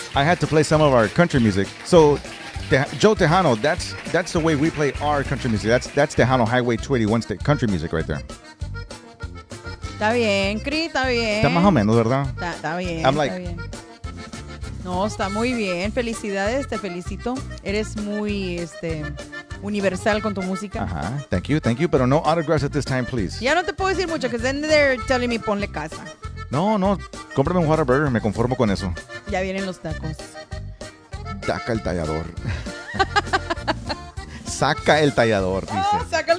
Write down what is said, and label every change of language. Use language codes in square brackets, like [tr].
[en] I had to play some of our country music. So, Joe Tejano, that's the way we play our country music. That's Tejano Highway 281 state country music right there. [es] Está bien, Cris, está bien. Está más o menos, ¿verdad? Está bien, [en] I'm like- [es] está bien. No, está muy bien. Felicidades, te felicito. Eres muy universal con tu música. [en] Ajá. Thank you. [es] Pero no [en] autographs at this time, please. [es] Ya no te puedo decir mucho, [en] because then they're telling me [es] ponle casa. No. Cómprame un Whataburger. Me conformo con eso. Ya vienen los tacos. Saca el tallador. Saca el tallador, dice. Oh, saca el